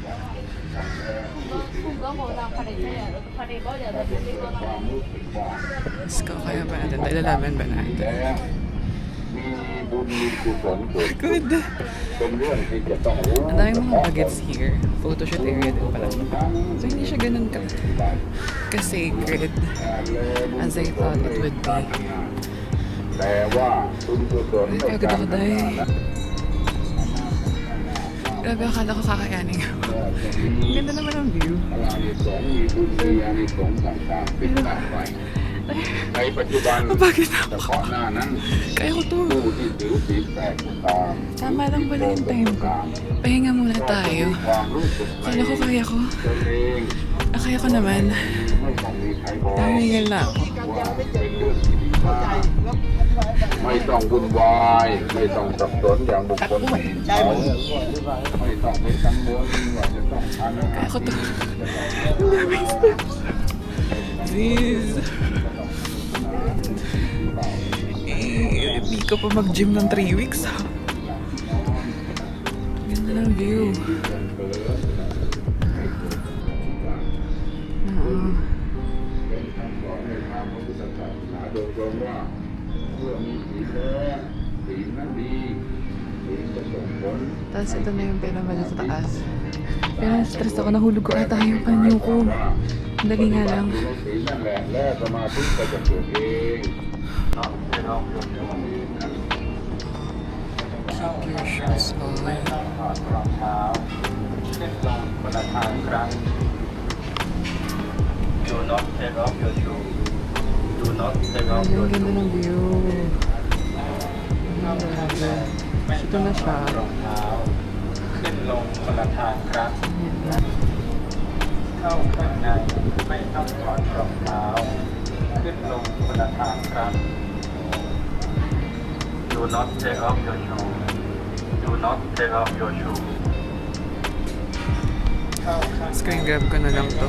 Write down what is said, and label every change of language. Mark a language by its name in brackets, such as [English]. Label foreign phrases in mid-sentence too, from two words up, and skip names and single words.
[English] Let's go. [Filipino] Kaya ba natin? Ilalaban ba natin? [English] Good. [Filipino] Ang daming mga bagets here. Photoshoot area din pala. So hindi siya ganun ka-sacred [English] as I thought it would be. [Filipino] Ay, pagod ako dahil. Grabe, akala ko kakayanin ako. Ang ganda naman ang view. Mapagod ako. Kaya ko to. Tama lang pala yung time ko. Pahinga muna tayo. Kala ko kaya ko. Kaya ko naman. Tahingal na ako. [Thai] ไม่ต้องวุ่นวายไม่ต้องสับสนอย่างบุคคลอื่นเขาไม่ต้องไปกังวลว่าจะต้องทำอะไร [Filipino] Kaya ko to. Ang daming steps. sis. Hindi ka pa mag-gym ng 3 weeks ha. Ganda ng view. [Thai] โดยรวมว่าเมื่อมีศีลแล้วศีลนั้นดีศีลจะส่งผล [Filipino] Tapos ito na yung pinamalo sa taas. Pero stress ako, nahulog ko ata yung panyo ko. Dali nga lang. [Thai] ศีลนั่นแหละและสมาธิก็จะเกิดเอง [English] Keep your shoes on. [Thai] ขึ้นลงคนละทางครั้ง [English] Do not take off your shoe Do not take off [Filipino] Ang [English] your [Filipino] ganda [English] shoe [Filipino] ng view. Ito na siya. [Thai] รองเท้าขึ้นลงคนละทางครั้ง เข้าข้างในไม่ต้องถอดรองเท้าขึ้นลงคนละทางครั้ง [English] Do not take off your shoe Do not take off your shoe [Thai] เข้าข้างใน [English] Screen grab [Filipino] ko na lang to.